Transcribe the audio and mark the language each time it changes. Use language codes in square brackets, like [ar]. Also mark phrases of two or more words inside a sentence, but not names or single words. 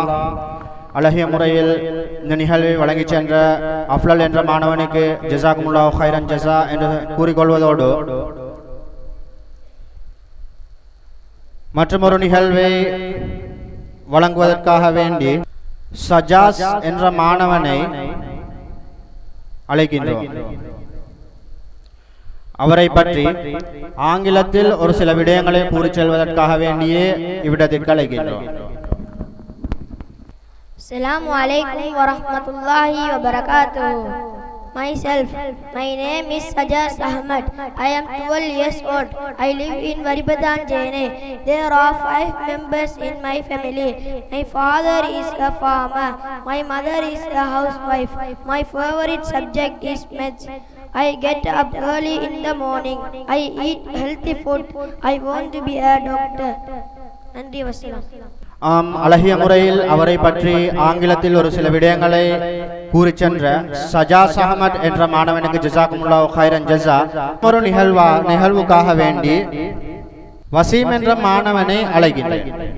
[ta] அழகிய முறையில் இந்த நிகழ்வை வழங்கிச் சென்ற அஃப்லல் என்ற மாணவனுக்கு [ar] جزاكم الله خيرا جزاء [ta] என்று கூறிக்கொள்வதோடு மற்றொரு நிகழ்வை வழங்குவதற்காக வேண்டி சஜாஸ் என்ற மாணவனை அழைக்கின்றோம். அவரை பற்றி ஆங்கிலத்தில் ஒரு சில விடயங்களை கூறிச் செல்வதற்காக வேண்டியே இவ்விடத்திற்கு அழைக்கின்றோம். [ar] السلام عليكم ورحمة الله وبركاته. [en] Myself, my name is Sajaz Ahmad. I am 12 years old. I live in Varibadan, Jene. There are 5 members in my family. My father is a farmer. My mother is a housewife. My favorite subject is maths. I get up early in the morning. I eat healthy food. I want to be a doctor. [ta] நன்றி wassalam. அழகிய முறையில் அவரை பற்றி ஆங்கிலத்தில் ஒரு சில விடயங்களை கூறி சென்ற சஜாஸ் அஹமத் என்ற மாணவனுக்கு [ar] جزاكم الله خيرا جزاء [ta] ஒரு நிகழ்வுக்காக வேண்டி வசீம் என்ற மாணவனை அழைக்கின்றேன்.